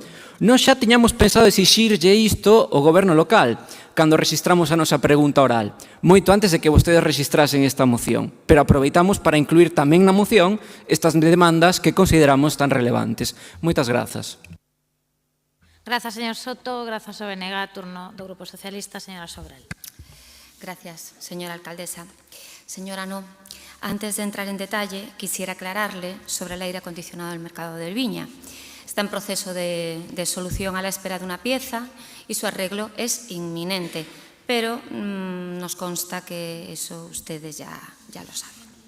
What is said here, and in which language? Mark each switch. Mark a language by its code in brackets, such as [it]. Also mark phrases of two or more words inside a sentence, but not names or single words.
[gl] Nós xa tiñamos pensado exixirlle isto ao goberno local, cando registramos a nosa pregunta oral, moito antes de que vostedes registrasen esta moción, pero aproveitamos para incluir tamén na moción estas demandas que consideramos tan relevantes. Moitas grazas. Grazas, señor Soto. Grazas ao BNG, turno do Grupo Socialista, señora Sobral. [es] Gracias, señora alcaldesa. Señora No, antes de entrar en detalle, quisiera aclararle sobre el aire acondicionado del mercado de Viña. Está en proceso de solución a la espera de una pieza y su arreglo es inminente, pero nos consta que eso ustedes ya lo saben.